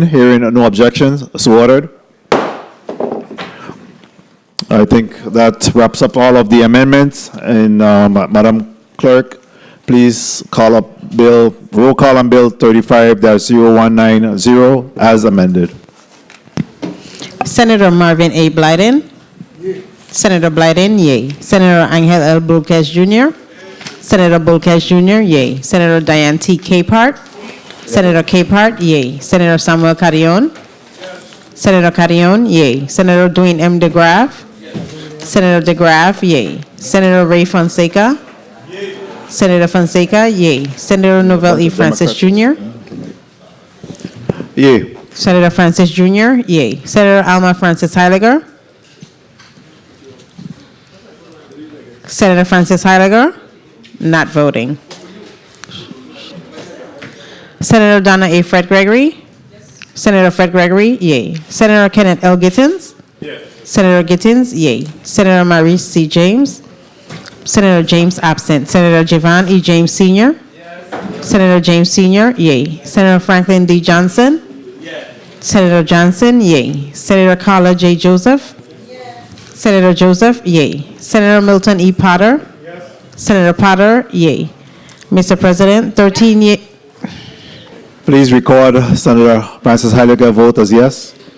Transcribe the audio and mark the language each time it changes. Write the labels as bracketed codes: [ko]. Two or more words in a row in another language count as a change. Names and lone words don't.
[en] Hearing no objections, so ordered. I think that wraps up all of the amendments. And Madam Clerk, please call up roll call on Bill 35-0190 as amended. Senator Marvin A. Blyden. Senator Blyden, yay. Senator Angel L. Bulkes Jr. Senator Bulkes Jr., yay. Senator Diane T. Capehart. Senator Capehart, yay. Senator Samuel Carrion. Senator Carrion, yay. Senator Dwayne M. DeGraff. Senator DeGraff, yay. Senator Ray Fonseca. Senator Fonseca, yay. Senator Novell E. Francis Jr. Yay. Senator Francis Jr., yay. Senator Alma Francis Heiliger. Senator Francis Heiliger, not voting. Senator Donna A. Fred Gregory. Senator Fred Gregory, yay. Senator Kenneth L. Gittins. Senator Gittins, yay. Senator Maurice C. James. Senator James absent. Senator Javon E. James Sr. Senator James Sr., yay. Senator Franklin D. Johnson. Senator Johnson, yay. Senator Carla J. Joseph. Senator Joseph, yay. Senator Milton E. Potter. Senator Potter, yay. Mr. President, 13 yay. Please record Senator Francis Heiliger vote as yes.